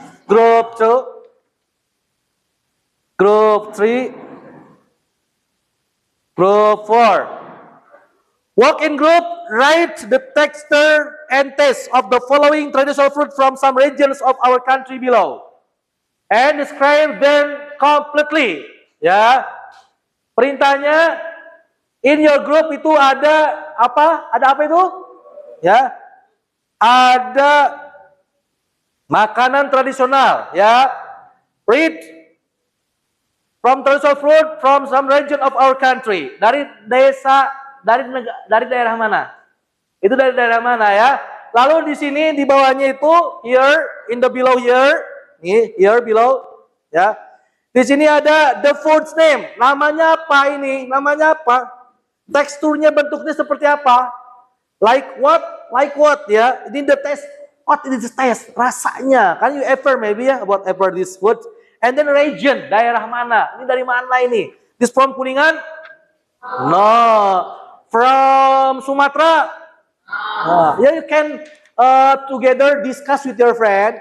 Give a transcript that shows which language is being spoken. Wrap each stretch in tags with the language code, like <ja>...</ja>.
<en>Group 2, group 3, group 4. Walk in group, write the texture and taste of the following traditional fruit from some regions of our country below. And describe them completely.</en> <id>Ya. Perintahnya,</id> <en>in your group</en> <id>itu ada apa? Ada apa itu? Ya. Ada makanan tradisional, ya.</id> <en>Read from traditional fruit from some region of our country.</en> <id>Dari desa, dari daerah mana? Itu dari daerah mana ya? Lalu di sini di bawahnya itu</id> <en>here in the below here, nih here below</en> <id>ya. Di sini ada</id> <en>the food's name.</en> <id>Namanya apa ini? Namanya apa? Teksturnya, bentuknya seperti apa?</id> <en>Like what? Like what ya? Ini the taste. What is the taste? Rasanya. Can you ever maybe ya about ever this food? And then region,</en> <id>daerah mana? Ini dari mana ini?</id> <en>This from Kuningan? No. From Sumatera? Yeah, you can together discuss with your friend.</en>